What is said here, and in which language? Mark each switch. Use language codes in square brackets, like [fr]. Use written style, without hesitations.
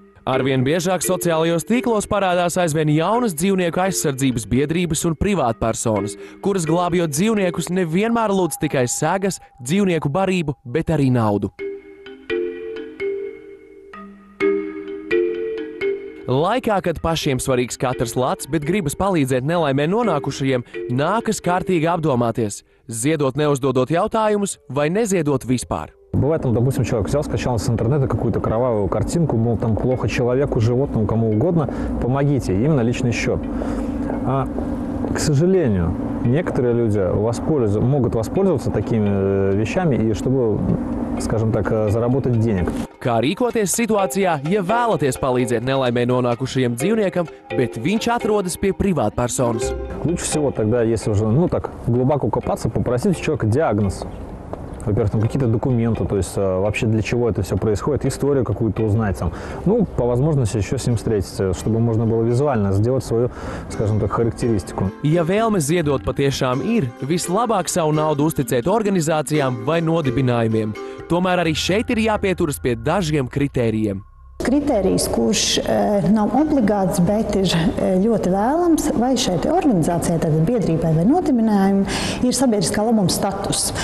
[lv] Arvien biežāk sociālajos tīklos parādās aizvien jaunas dzīvnieku aizsardzības biedrības un privātpersonas, kuras glābjot dzīvniekus nevienmēr lūdz tikai segas, dzīvnieku barību, bet arī naudu. Laikā, kad pašiem svarīgs katrs lats, bet gribas palīdzēt nelaimē nonākušajiem, nākas kārtīgi apdomāties, ziedot neuzdodot jautājumus vai neziedot vispār. [ru] Бывает, там, допустим, человек взял, скачал с интернета какую-то кровавую картинку, мол, там плохо человеку, животному, кому угодно, помогите, им на личный счет. А, к сожалению, некоторые люди могут воспользоваться такими вещами, и чтобы, скажем так, заработать денег. [lv] Kā rīkoties situācijā, ja vēlaties palīdzēt nelaimē nonākušajam dzīvniekam, bet viņš atrodas pie privātpersonas? [ru] Лучше всего тогда, если уже, глубоко копаться, попросить у человека диагноз. Во-первых, там какие-то документы, то есть вообще для чего это все происходит, историю какую-то узнать, там, по возможности еще с ним встретиться, чтобы можно было визуально сделать свою, скажем так, характеристику. [lv] Ja vēlme ziedot patiešām ir, vislabāk savu naudu uzticēt organizācijām vai nodibinājumiem. Tomēr arī šeit ir jāpieturas pie dažiem kritērijiem. Kritērijs, kurš nav obligāts, bet ir ļoti vēlams, vai šai organizācijai, tātad biedrībai vai nodibinājumam, ir sabiedriskā labuma status.